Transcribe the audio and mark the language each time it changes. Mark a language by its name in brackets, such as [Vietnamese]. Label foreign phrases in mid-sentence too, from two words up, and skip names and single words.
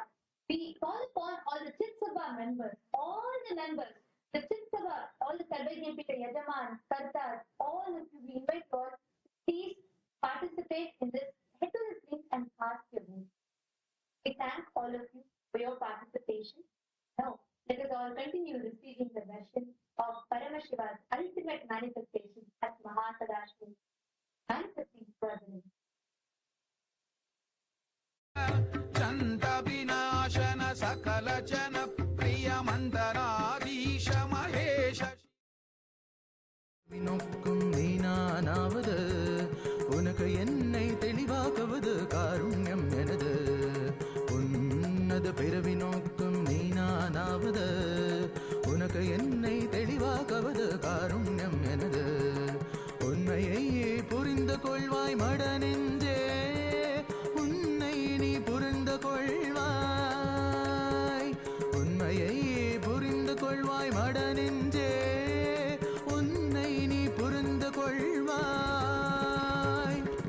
[English] We call upon all the Chitsabha members, all the members, the Chitsabha, all the Sarvajnapita Yajaman, Kartas, all of you, we invite you all, please participate in this. Head to the screen and cast your vote. We thank all of you for your participation. Now, let us all continue receiving the darshan of Paramashiva's ultimate manifestation as Mahasadashiva manifesting presence. [Sanskrit] चंद विनाशन सकल जन प्रिय मंदराधीश महेश [Tamil] வினோக்கும் நீனானாவது உனக்கு என்னை தெளிவாக்குவது காருண்யம் எனது உன்னது பிறவி நோக்கும் நீனானாவது உனக்கு என்னை தெளிவாக்குவது காருண்யம் எனது உண்மையை புரிந்து கொள்வாய் மட நெஞ்சே உன்னை நீ புரிந்து கொள்வாய் உண்மையை புரிந்து கொள்வாய் மட நெஞ்சே உன்னை நீ புரிந்து கொள்வாய்